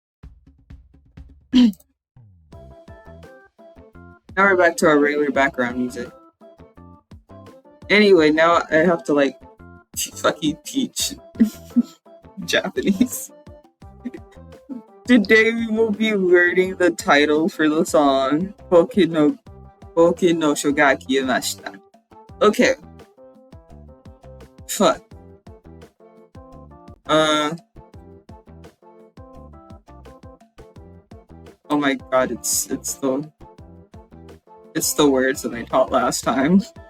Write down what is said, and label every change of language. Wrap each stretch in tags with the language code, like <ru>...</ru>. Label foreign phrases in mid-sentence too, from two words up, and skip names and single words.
<en>Now we're back to our regular background music. Anyway, now I have to like fucking teach Japanese. Today we will be learning the title for the song Bo ke no sho ga ki e mashita. Okay. Fuck. Oh my god, it's the words that I taught last time.</en>